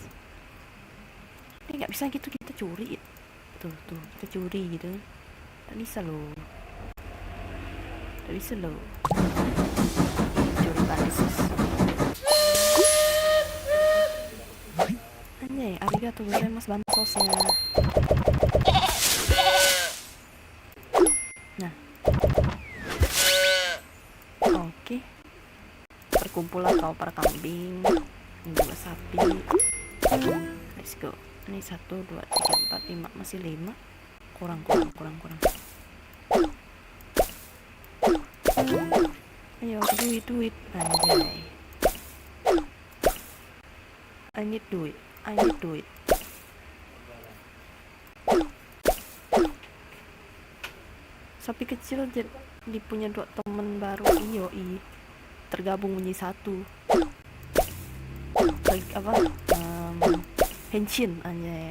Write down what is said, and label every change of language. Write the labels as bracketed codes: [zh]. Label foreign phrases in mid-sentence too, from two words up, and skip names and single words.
[id] Ini nggak bisa gitu, kita curi. Tuh, kita curi gitu. Tak bisa loh. Curi bansos. Anjay, [ja] ありがとうございます bansosnya. [id] Nah. Oke. Berkumpullah kau para kambing. Ini juga sapi. [en] Let's go. [id] Ini 1, 2, 3, 4, 5. Masih 5. Kurang. Ayo, duit. Anjay. [en] I need duit. [id] Sapi kecil jadi punya 2 temen baru. Tergabung menjadi 1. Henshin aja.